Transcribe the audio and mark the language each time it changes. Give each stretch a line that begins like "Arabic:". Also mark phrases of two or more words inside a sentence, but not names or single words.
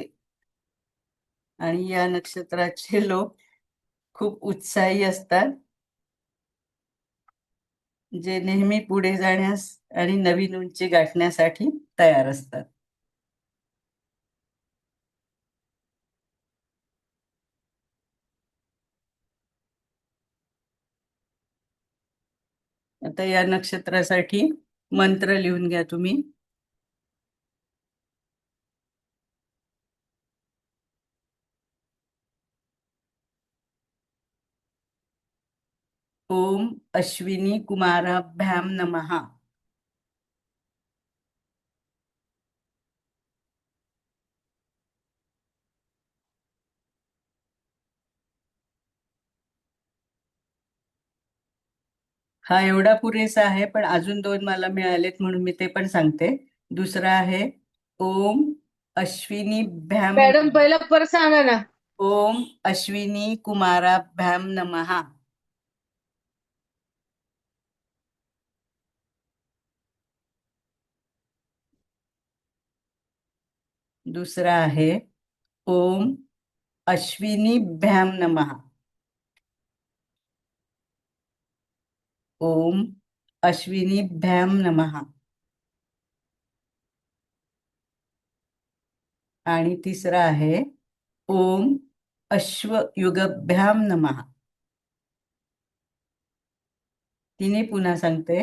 Marathi: आणि या नक्षत्राचे लोक खूप उत्साही असतात, जे नेहमी पुढे जाण्यास आणि नवीन उंची गाठण्यासाठी तयार असतात. आता या नक्षत्रासाठी मंत्र लिहून घ्या तुम्ही.
Sanskrit: ओम अश्विनी कुमाराभ्याम नमः.
Marathi: हा एवढा पुरेसा आहे, पण अजून 2 मला मिळालेत म्हणून मी ते पण सांगते. दुसरा आहे
Sanskrit: ओम अश्विनी भ्याम.
Marathi: मॅडम पहिला परत सांगा ना.
Sanskrit: ओम अश्विनी कुमाराभ्याम नमः.
Marathi: दुसरा आहे
Sanskrit: ओम अश्विनी भ्याम नमः. ओम अश्विनी भ्याम नमः.
Marathi: आणि तिसरा आहे
Sanskrit: ओम अश्वयुगभ्याम नमः.
Marathi: तिने पुन्हा सांगते.